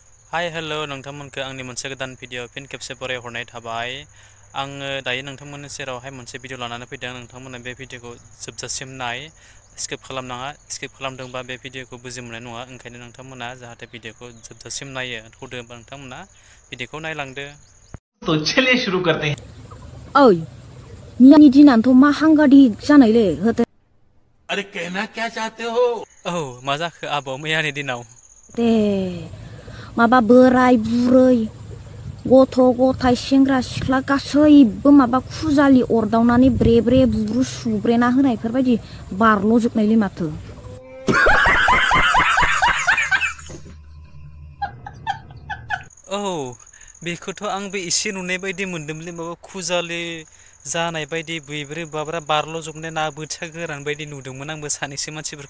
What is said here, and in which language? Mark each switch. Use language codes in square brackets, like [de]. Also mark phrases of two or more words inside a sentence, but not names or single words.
[brx] हाय हेल' नोंथांमोनखौ आंनि मोनसे गोदान भिडिअ फिन खेबसे बरायहरनाय थाबाय। आङो दायो नोंथांमोननि सेरावहाय मोनसे भिडिअ लानानै फैदों। नोंथांमोना बे भिडिअखौ जोबजासिम नाय, स्किप खालामनाङा। स्किप खालामदोंबा बे भिडिअखौ बुजि मोननाय नङा। ओंखायनो नोंथांमोना जाहाथे भिडिअखौ जोबजासिम नायो होदोंबा नोंथांमोना भिडिअखौ नायलांदो। [hi] तो चलिए शुरू करते हैं। [brx] ओइ मियानि दिनानोथ' मा हांगादिक जानायलै होते। [hi] अरे कहना क्या चाहते हो? [brx] औ मा जाखो आब' मैयानि दिनाव? दे माबा बोराय बुरै गथ' गथाय सेंग्रा सिख्ला गासैबो माबा खुजालि अरदावनानै ब्रे ब्रे बुब्रु सुब्रेना होनायफोरबायदि बारल'जोबनायलै माथो। औ बेखौथ' आंबो एसे नुनाय बायदि मोनदोंमोनलै, माबा खुजालि जानाय बायदि बैब्रे बाब्रा बारल'जोबनाय ना बोथिया गोरान बायदि नुदोंमोन आंबो सानैसो मानसिफोरखौ।